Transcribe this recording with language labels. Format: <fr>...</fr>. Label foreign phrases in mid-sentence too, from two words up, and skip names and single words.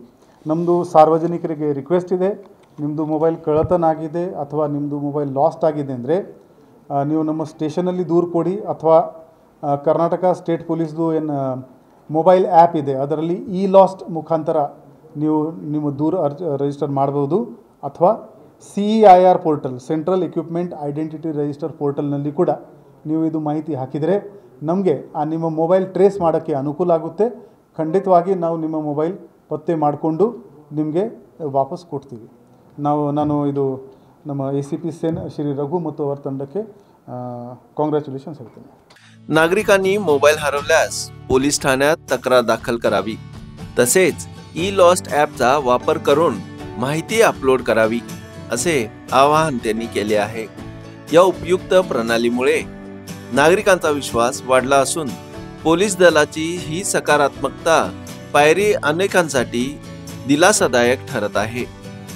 <kn>ನಮ್ಮದು ಸಾರ್ವಜನಿಕರಿಗೆ ರಿಕ್ವೆಸ್ಟ್ ಇದೆ, ನಿಮ್ಮದು ಮೊಬೈಲ್ ಕಳ್ಳತನ ಆಗಿದೆ ಅಥವಾ ನಿಮ್ಮದು</kn> <en>mobile lost</en> <kn>ಆಗಿದೆ ಅಂದರೆ ನೀವು ನಮ್ಮ ಸ್ಟೇಷನಲ್ಲಿ ದೂರು ಕೊಡಿ, ಅಥವಾ ಕರ್ನಾಟಕ ಸ್ಟೇಟ್ ಪೊಲೀಸ್ದು ಏನು</kn> <en>mobile app</en> <kn>ಇದೆ ಅದರಲ್ಲಿ ಇ ಲಾಸ್ಟ್ ಮುಖಾಂತರ ನೀವು ನಿಮ್ಮ ದೂರು ರಿಜಿಸ್ಟರ್ ಮಾಡ್ಬೋದು, ಅಥವಾ CEIR ಪೋರ್ಟಲ್</kn> <en>Central Equipment Identity Register portal</en> <kn>ಕೂಡ ನೀವು ಇದು ಮಾಹಿತಿ ಹಾಕಿದರೆ ನಮಗೆ ಆ ನಿಮ್ಮ</kn> <en>mobile trace</en> <kn>ಮಾಡೋಕ್ಕೆ ಅನುಕೂಲ ಆಗುತ್ತೆ। ಖಂಡಿತವಾಗಿ ನಾವು ನಿಮ್ಮ ಮೊಬೈಲ್ ಪತ್ತೆ ಮಾಡಿಕೊಂಡು ನಿಮಗೆ ವಾಪಸ್ ಕೊಡ್ತೀವಿ। ನಾನು ಇದು ನಮ್ಮ ACP ಸೇನ್ ಶ್ರೀ ರಘು ಮತ್ತು ಅವರ ತಂಡಕ್ಕೆ ಕಾಂಗ್ರ್ಯಾಚುಲೇಷನ್ಸ್ ಹೇಳ್ತೀನಿ।</kn> <mr>नागरिकांनी मोबाईल हरवल्यास पोलीस ठाण्यात तक्रार दाखल करावी, तसेच ई लॉस्ट ॲपचा वापर करून माहिती अपलोड करावी, असे आवाहन त्यांनी केले आहे। या उपयुक्त प्रणालीमुळे नागरिकांचा विश्वास वाढला असून पोलीस दलाची ही सकारात्मकता पायरी अनेकांसाठी दिलासादायक ठरत आहे।</mr>